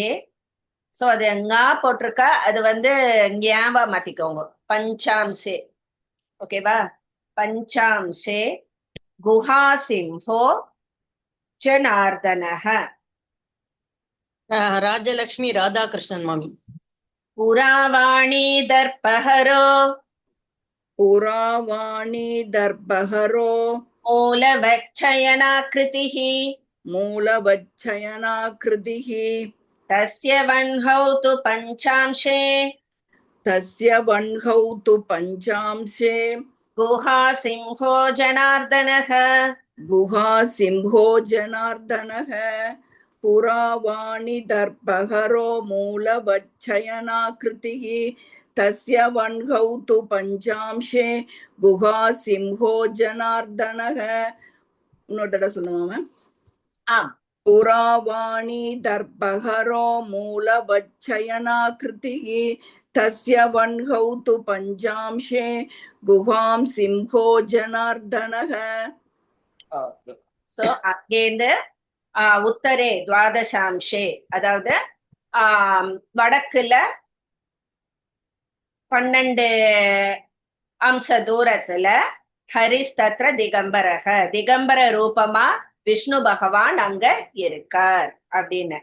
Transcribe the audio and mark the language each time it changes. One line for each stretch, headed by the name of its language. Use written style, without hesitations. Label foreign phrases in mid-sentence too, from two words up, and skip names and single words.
Tamil: சோ அது எங்க போட்டிருக்கா, அது வந்து ஞாபா மாத்திக்கோங்க, பஞ்சாம்சே.
Sanskrit: ஓகேவா? पञ्चांशे गुहासिंहो जनार्दनः.
Tamil: ராஜலக்ஷ்மி ராதாகிருஷ்ணன் மாமி.
Sanskrit: पुरावाणी दर्भहरो पुरावाणी दर्भहरो मूलवच्छयनाकृतिः मूलवच्छयनाकृतिः तस्य वह्नौ तु पञ्चांशे तस्य वह्नौ तु पञ्चांशे गुहासिंहो जनार्दनः. गुहासिंहो जनार्दनः. पुरावाणि दर्भहरो मूलवच्छयनाकृतिः तस्य वह्नौ तु पञ्चांशे गुहासिंहो जनार्दनः.
Tamil: இன்னொரு தடவை சொல்லுவாங்க. ஆம்.
Sanskrit: पुरावाणी दर्भहरो मूलवच्छयनाकृतिः तस्य वह्नौ तु पञ्चांशे गुहां सिंहो जनार्दनः.
Tamil: ஓகே. சோ அங்கேருந்து
Sanskrit: उत्तरे द्वादशांशे,
Tamil: அதாவது வடக்குல 12 அம்ச தூரத்துல
Sanskrit: हरिस्तत्र दिगम्बरः,
Tamil: திகம்பர ரூபமா விஷ்ணு பகவான் அங்க இருக்கார் அப்படின்னு.